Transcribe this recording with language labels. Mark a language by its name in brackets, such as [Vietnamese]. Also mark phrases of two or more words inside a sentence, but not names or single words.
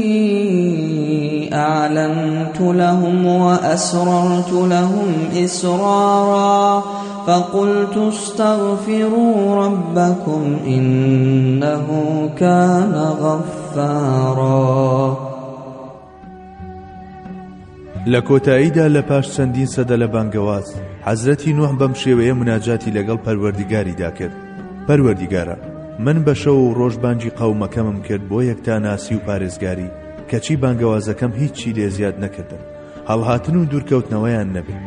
[Arabic] أعلنت لهم وأسررت لهم إسرارا فقلت استغفروا ربكم إنه كان غفارا. [Central Kurdish] لە کۆتاییدا لە پاش چەندین سەدە لە بانگەواز حەزرەتی نوح بەم شێوەیە مناجاتی لەگەڵ پەروەردیگاریدا کرد: پەروەردیگارە، من بە شەو و ڕۆژ بانگی قەومەکەمم کرد بۆ یەکتاناسی و پارێزگاری، کەچی بانگەوازەکەم هیچی لێ زیاد نەکردن، هەڵهاتن و دوورکەوتنەوەیان نەبێت.